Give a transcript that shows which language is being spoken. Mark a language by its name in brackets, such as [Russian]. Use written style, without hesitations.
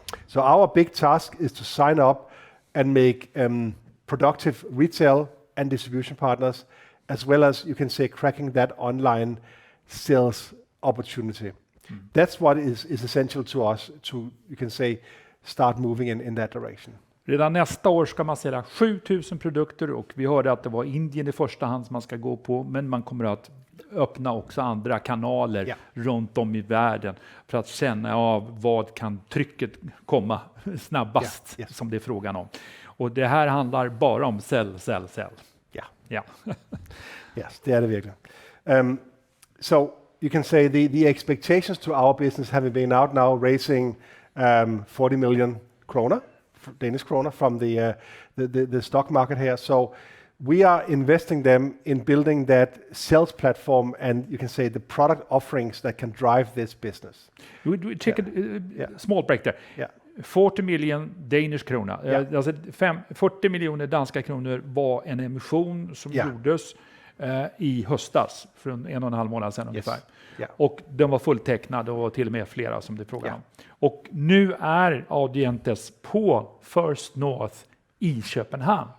[English] So our big task is to sign up and make productive retail and distribution partners, as well as, you can say, cracking that online sales opportunity. That's what is essential to us to, you can say, start moving in that direction. [Swedish] Redan nästa år ska man sälja 7000 produkter och vi hörde att det var Indien i första hand som man ska gå på, men man kommer att öppna också andra kanaler runt om i världen för att känna av vad kan trycket komma snabbast som det är frågan om. Och det här handlar bara om sälj. Ja. [English] Yes, [Swedish] det är det verkligen. [English] So you can say the expectations to our business having been out now raising 40 million krona. Danish kroner from the stock market here. So we are investing them in building that sales platform and, you can say, the product offerings that can drive this business. We take a small break there. Yeah. 40 million Danish krona. [Swedish] Alltså 40 miljoner danska kronor var en emission som gjordes i höstas för 1,5 månad sedan ungefär. [English] Yeah. [Swedish] Och den var fulltecknad och till och med flera som det frågar om. Och nu är Audientes på First North i Köpenhamn.